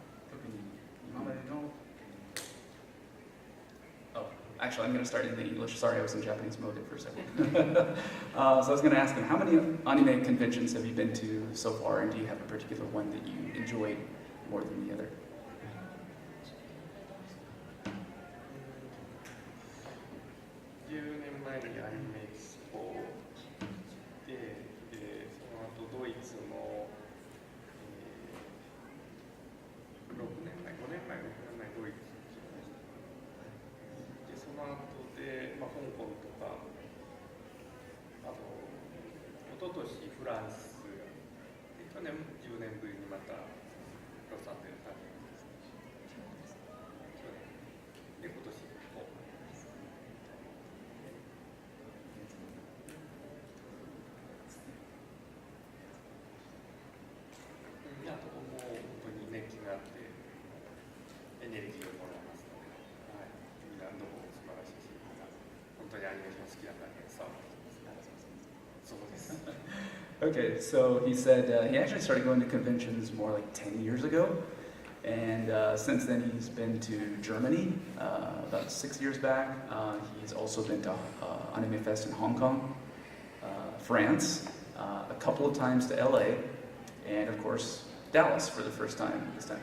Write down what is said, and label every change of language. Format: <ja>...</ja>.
<ja>特に今までの</ja> <en>Actually, I'm going to start in the English. Sorry, I was in Japanese mode for a second. So I was going to ask him, how many anime conventions have you been to so far, and do you have a particular one that you enjoyed more than the other?</en> <ja>10年前にアニメエキスポで、その後ドイツの、6年前、5年前、6年前ドイツに行きました。で、その後で、香港とか、あと、一昨年フランス、で去年10年ぶりにまたロサンゼルスに行きました。去年で、今年こう。あともう本当に熱気があってエネルギーをもらえますので、何度も素晴らしいし、本当にアニメーション好きな方に伝わってきます。そうです。</ja> <en>Okay, so he said he actually started going to conventions more like 10 years ago. And since then, he's been to Germany about 6 years back. He's also been to Anime Fest in Hong Kong, France, a couple of times to LA, and of course, Dallas for the first time this time.</en>